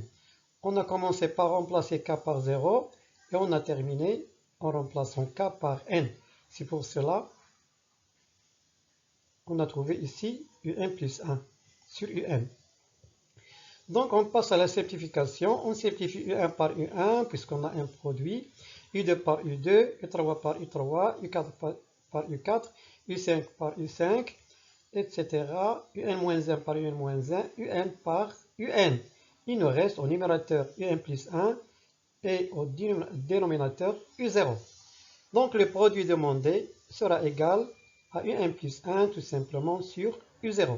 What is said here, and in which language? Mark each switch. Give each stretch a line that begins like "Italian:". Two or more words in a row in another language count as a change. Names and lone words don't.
French: On a commencé par remplacer k par 0 et on a terminé en remplaçant k par n. C'est pour cela On a trouvé ici un plus 1 sur un. Donc on passe à la simplification. On simplifie U1 par U1 puisqu'on a un produit. U2 par U2, U3 par U3, U4 par U4, U5 par U5, etc. UN-1 par UN-1, UN par UN. Il nous reste au numérateur UN plus 1 et au dénominateur U0. Donc le produit demandé sera égal à UN plus 1 tout simplement sur U0.